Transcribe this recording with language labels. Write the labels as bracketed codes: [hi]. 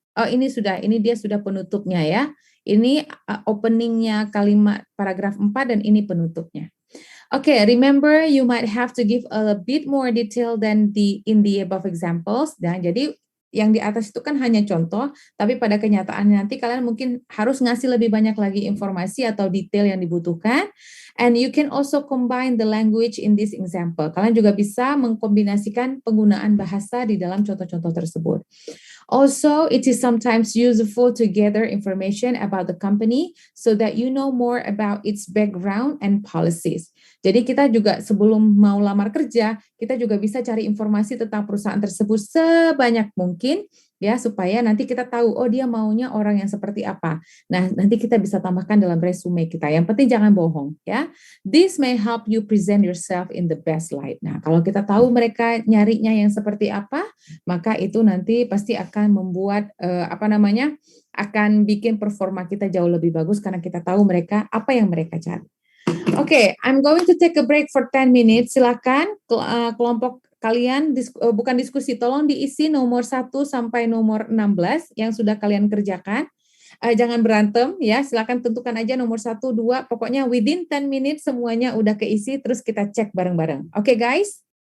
[id] Oh, ini dia sudah penutupnya ya. Ini openingnya kalimat paragraf 4 dan ini penutupnya. [en] Oke, remember you might have to give a bit more detail than in the above examples. [id] Dan jadi yang di atas itu kan hanya contoh, tapi pada kenyataannya nanti kalian mungkin harus ngasih lebih banyak lagi informasi atau detail yang dibutuhkan. [en] And you can also combine the language in this example. [id] Kalian juga bisa mengkombinasikan penggunaan bahasa di dalam contoh-contoh tersebut. [en] Also, it is sometimes useful to gather information about the company so that you know more about its background and policies. [id] Jadi kita juga sebelum mau lamar kerja, kita juga bisa cari informasi tentang perusahaan tersebut sebanyak mungkin ya supaya nanti kita tahu oh dia maunya orang yang seperti apa. Nah, nanti kita bisa tambahkan dalam resume kita. Yang penting jangan bohong ya. [en] This may help you present yourself in the best light. [id] Nah, kalau kita tahu mereka nyarinya yang seperti apa, maka itu nanti pasti akan membuat akan bikin performa kita jauh lebih bagus karena kita tahu mereka apa yang mereka cari. [en] Oke, I'm going to take a break for 10 minutes. [id] Silakan kelompok kalian bukan diskusi, tolong diisi nomor 1 sampai nomor 16 yang sudah kalian kerjakan. Jangan berantem ya, silakan tentukan aja nomor 1, 2, pokoknya [en] within 10 minutes [id] semuanya udah keisi, terus kita cek bareng-bareng. Oke guys?